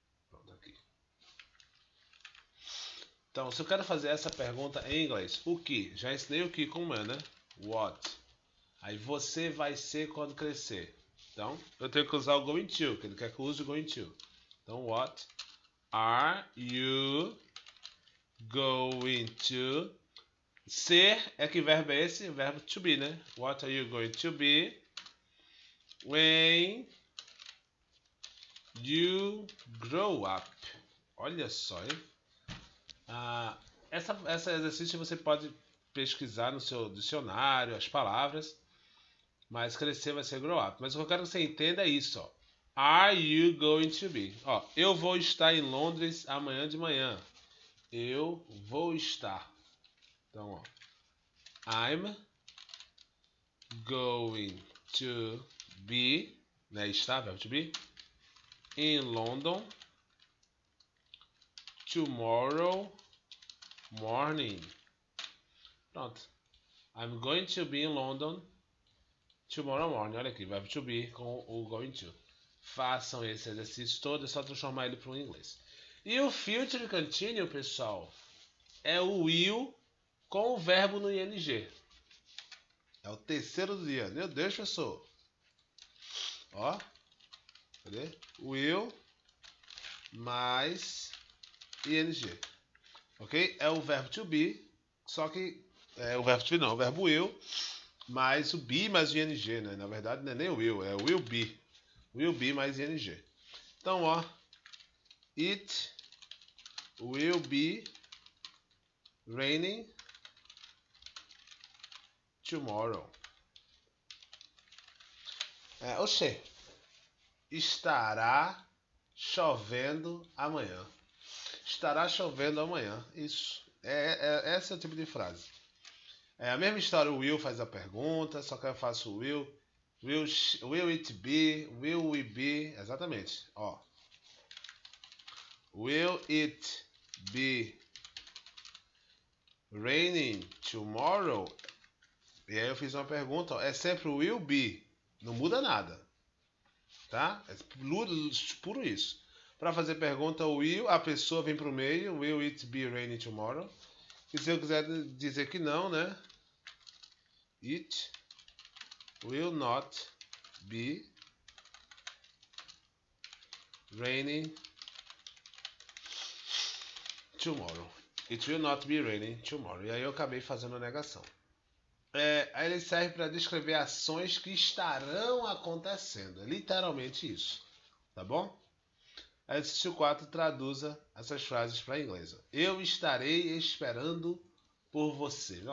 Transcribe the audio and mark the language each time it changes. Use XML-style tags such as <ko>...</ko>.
<pt>Pronto, aqui. Então, se eu quero fazer essa pergunta em inglês, o que? Já ensinei o que como é, né? What? Aí você vai ser quando crescer. Então, eu tenho que usar o going to, que ele quer que eu use o going to.</pt> <en>Então, what are you going to...</en> <pt>Ser é que verbo é esse? O verbo to be, né?</pt> <en>What are you going to be when you grow up?</en> <pt>Olha só, hein? Esse exercício você pode pesquisar no seu dicionário, as palavras, mas crescer vai ser grow up. Mas o que eu quero que você entenda é isso, ó.</pt> <en>Are you going to be?</en> <pt>Ó, eu vou estar em Londres amanhã de manhã. Eu vou estar. Então, ó.</pt> <en>I'm going to be,</en> <pt>né? Está, verbo to be,</pt> <en>in London tomorrow morning.</en> <pt>Pronto.</pt> <en>I'm going to be in London tomorrow morning.</en> <pt>Olha aqui, verbo to be com o going to. Façam esse exercício todo, é só transformar ele para o inglês. E o future continuous, pessoal, é o will com o verbo no ing. É o terceiro dia. Meu Deus, professor. Ó. Cadê? Will mais ing. Ok? É o verbo to be. Só que é o verbo to be não. O verbo will mais o be mais o ing, né? Na verdade não é nem o will. É o will be. Will be mais ing. Então, ó.</pt> <en>It will be raining tomorrow.</en> <pt>Oxê. Estará chovendo amanhã. Estará chovendo amanhã. Isso. Esse é o tipo de frase. É a mesma história. O will faz a pergunta, só que eu faço o will.</pt> <en>Will it be? Will we be?</en> <pt>Exatamente. Ó.</pt> <en>Will it be raining tomorrow?</en> <pt>E aí eu fiz uma pergunta. Ó. É sempre o will be. Não muda nada. Tá? É puro isso. Para fazer pergunta, o will, a pessoa vem para o meio.</pt> <en>Will it be raining tomorrow?</en> <pt>E se eu quiser dizer que não, né?</pt> <en>It will not be raining tomorrow. It will not be raining tomorrow.</en> <pt>E aí eu acabei fazendo a negação. Aí ele serve para descrever ações que estarão acontecendo. É literalmente isso. Tá bom? Exercício 4, traduza essas frases para inglês. Eu estarei esperando por você.</pt>